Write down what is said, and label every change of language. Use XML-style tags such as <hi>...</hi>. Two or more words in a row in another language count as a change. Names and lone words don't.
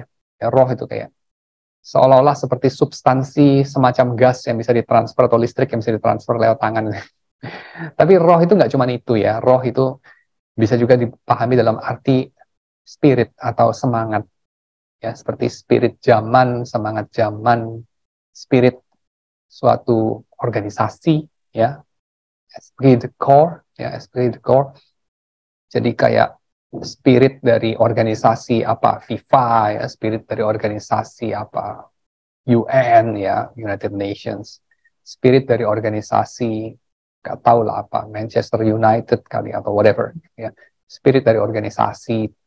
<id>Ya, roh itu kayak seolah-olah seperti substansi semacam gas yang bisa ditransfer atau listrik yang bisa ditransfer lewat tangan. Tapi roh itu nggak cuma itu ya. Roh itu bisa juga dipahami dalam arti spirit atau semangat. Ya, seperti spirit zaman, semangat zaman, spirit suatu organisasi, ya,</id> <fr>esprit de corps, ya, esprit de corps.</fr> <id>Jadi kayak spirit dari organisasi apa, FIFA, ya, spirit dari organisasi apa, UN, ya, United Nations, spirit dari organisasi, nggak tahu lah apa, Manchester United kali atau whatever, ya, spirit dari organisasi</id>